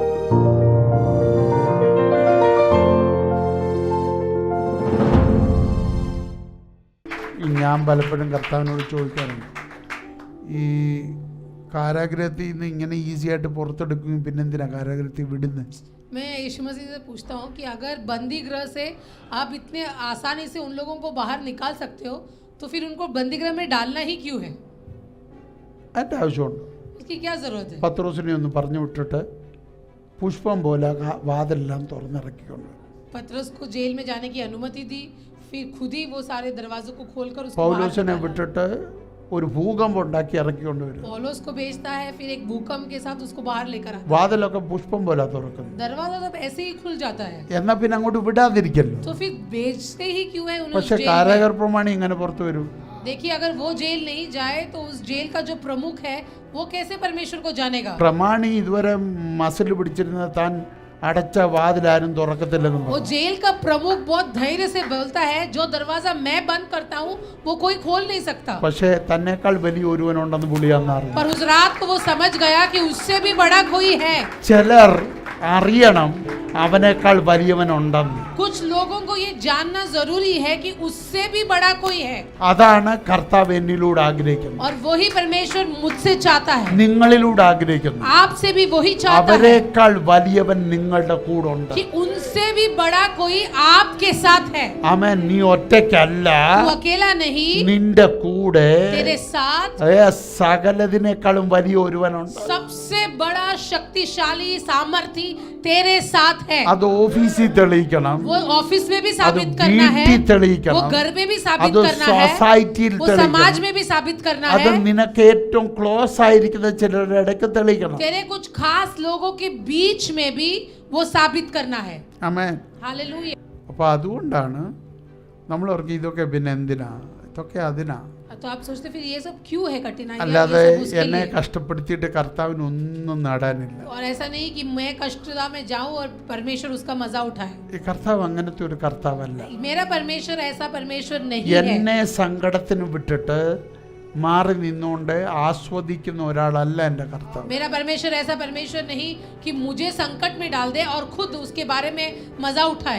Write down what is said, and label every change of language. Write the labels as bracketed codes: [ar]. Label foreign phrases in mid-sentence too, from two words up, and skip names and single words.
[ml] ഞാൻ പലപ്പോഴും കർത്താവിനോട് ചോദിക്കാറുണ്ട്, ഈ കാരാഗ്രഹത്തിൽ നിന്ന് ഇങ്ങനെ ഈസി ആയിട്ട് പുറത്തെടുക്കും, പിന്നെന്തിനാ കാരാഗ്രഹത്തിൽ വിടുന്നത്? [hi] मैं यीशु मसीह से पूछता हूँ कि अगर बंदी गृह से आप इतने आसानी से उन लोगों को बाहर निकाल सकते हो, तो फिर उनको बंदी गृह में डालना ही क्यों है? [ml] അതിൻ്റെ ആവശ്യമുണ്ട്. [hi] इसकी क्या जरूरत है? [ml] പത്രോസിനെ ഒന്ന് പറഞ്ഞു വിട്ടിട്ട് പുഷ്പം പോലെ വാതിലെല്ലാം തുറന്നിറക്കിക്കൊണ്ട് [hi] पतरस को जेल में जाने की अनुमति दी, फिर खुद ही वो सारे दरवाजों को खोलकर उसको [ml] പൗലോസിനെ വിട്ടിട്ട് ഒരു ഭൂകമ്പം ഉണ്ടാക്കി ഇറക്കിക്കൊണ്ട് വരും. [hi] पौलुस को भेजता है, फिर एक भूकंप के साथ उसको बाहर लेकर आता है. [ml] വാതിലൊക്കെ പുഷ്പം പോലെ തുറക്കുന്നു. [hi] दरवाजा तब ऐसे ही खुल जाता है. [ml] എന്നാ പിന്നെ അങ്ങോട്ട് വിടാതിരിക്കല്ലോ. [hi] तो फिर भेजते ही क्यों है उन्हें? [ml] പക്ഷെ കാരാഗൃഹ പ്രമാണി ഇങ്ങനെ പുറത്തു വരും. [hi] देखिए, अगर वो जेल नहीं जाए तो उस जेल का जो प्रमुख है वो कैसे परमेश्वर को जानेगा? [ml] പ്രമാണി ഇതുവരെ മസിൽ പിടിച്ചിരുന്ന താൻ അടച്ച വാതിലാരും തുറക്കത്തില്ലെന്നും [hi] वो जेल का प्रमुख बहुत धैर्य से बोलता है, जो दरवाजा मैं बंद करता हूँ वो कोई खोल नहीं सकता. [ml] പക്ഷേ തന്നെക്കാൾ വലിയ ഒരുവനുണ്ടെന്ന് പുള്ളി അന്നറിഞ്ഞു. [hi] पर उस रात को वो समझ गया कि उससे भी बड़ा कोई है. [ml] ചിലർ അറിയണം അവനേക്കാൾ വലിയവനുണ്ടെന്ന്. [hi] कुछ लोगों को ये जानना जरूरी है कि उससे भी बड़ा कोई है. [ml] അതാണ് കർത്താവ് എന്നിലൂടെ ആഗ്രഹിക്കുന്നത്. [hi] और वही परमेश्वर मुझसे चाहता है, [ml] നിങ്ങളിലൂടെ ആഗ്രഹിക്കുന്നു. [hi] आपसे भी वही चाहता है [ml] അവരെക്കാൾ വലിയവൻ നിങ്ങളുടെ കൂടെ ഉണ്ട്. [hi] कि उनसे भी बड़ा कोई आपके साथ है. [ml] ആമേൻ. നീ ഒറ്റയ്ക്കല്ല, [hi] तू अकेला नहीं, [ml] നിന്റെ കൂടെ [hi] तेरे साथ [ml] സകലതിനേക്കാളും വലിയ ഒരുവനുണ്ട്. [hi] सबसे बड़ा शक्तिशाली सामर्थी तेरे साथ है. [ml] അത് ഓഫീസിൽ തെളിയിക്കണം, [hi] वो ऑफिस में भी [ml] അത് [hi] साबित करना है, [ml] വീട്ടിൽ തെളിയിക്കണം, [hi] वो घर में भी साबित [ml] അത് [hi] करना है, [ml] സൊസൈറ്റിയിൽ [hi] वो समाज [ml] തെളിയിക്കണം, [hi] में भी साबित करना [ml] അത് [hi] है. [ml] നിനക്ക് ഏറ്റവും ക്ലോസ് ആയിരിക്കുന്ന ചിലരുടെ ഇടയ്ക്ക് തെളിയിക്കണം. [hi] तेरे कुछ खास लोगों के बीच में भी वो साबित करना है. [ml] ആമേൻ. [hi] हालेलुया. [ml] അപ്പോൾ അതുകൊണ്ടാണ് നമ്മൾ ഓർക്കും ഇതൊക്കെ പിന്നെ എന്തിനാ, ഇതൊക്കെ അതിനാ. [hi] तो आप सोचते फिर ये सब क्यों है कठिनाई? [ml] അല്ലാതെ എന്നെ കഷ്ടപ്പെടുത്തിയിട്ട് കർത്താവിന് ഒന്നും നേടാനില്ല. [hi] और ऐसा नहीं कि मैं कष्टता में जाऊं और परमेश्वर उसका मजा उठाए. [ml] ഈ കർത്താവ് അങ്ങനത്തെ ഒരു കർത്താവല്ല. [hi] मेरा परमेश्वर ऐसा परमेश्वर नहीं है. [ml] എന്നെ സങ്കടത്തിന് വിട്ടിട്ട് മാറി നിന്നുകൊണ്ട് ആസ്വദിക്കുന്ന ഒരാളല്ല എൻ്റെ കർത്താവ്. [hi] मेरा परमेश्वर ऐसा परमेश्वर नहीं कि मुझे संकट में डाल दे और खुद उसके बारे में मजा उठाए.